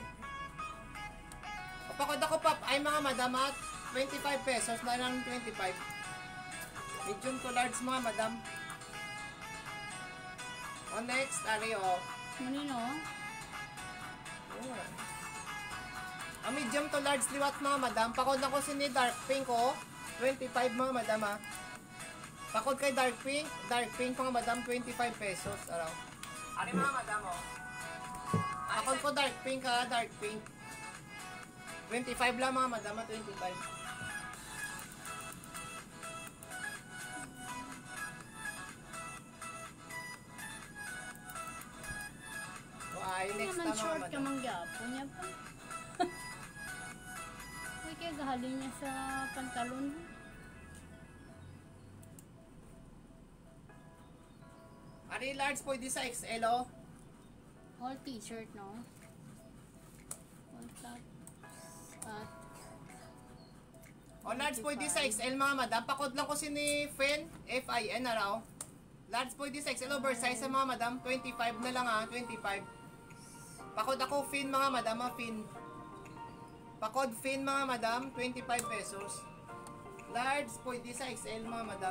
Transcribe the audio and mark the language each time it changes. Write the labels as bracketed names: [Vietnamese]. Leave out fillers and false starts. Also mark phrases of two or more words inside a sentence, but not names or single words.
[Hiligaynon] Pakod ako ay mga madam at 25 pesos na lang 25. [English] Medium to large [Hiligaynon] mga madam. Next, Nino? [English] Medium to large [Hiligaynon] liwat mga madam. Pakod ako sini [English] dark pink [Hiligaynon] 25 mga madam Pakod kay [English] dark pink [Hiligaynon] mga madam 25 pesos araw. Ari mga madam Pakod ko [English] dark pink dark pink. [Hiligaynon] 25 lang mga madam 25. Next naman na short mga ka madam. mangyapo niya pa. Uy, kaya gahalin niya sa pantalon. Ari large po di sa XL [English] All t-shirt, no? All tops at [Hiligaynon] large po di sa XL mga madam. Pakod lang ko sini Fin, F-I-N na raw. Large po di sa XL oversize sa mga madam. 25 na lang 25. Pakod ako Fin mga madam Fin. Pakod Fin mga madam, 25 pesos. Large po di sa XL mga madam.